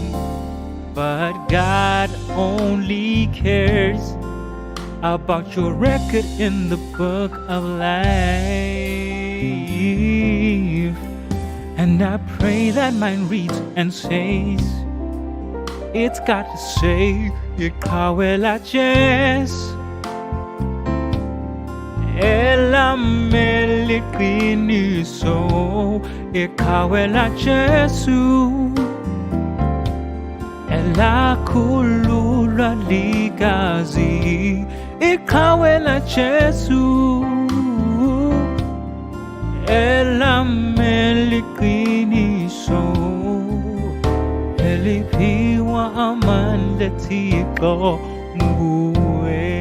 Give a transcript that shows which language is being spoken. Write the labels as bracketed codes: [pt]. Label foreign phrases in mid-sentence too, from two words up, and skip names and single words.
[en] But God only cares about your record in the book of life. And I pray that mine reads and says, it's got to say, [xh] ikaw la Jesu, Elameliqiniso eqhawe laJesu elakhululwa ligazi iqhawe laJesu elameliqiniso eliphiwa amandla Thixo nguwe.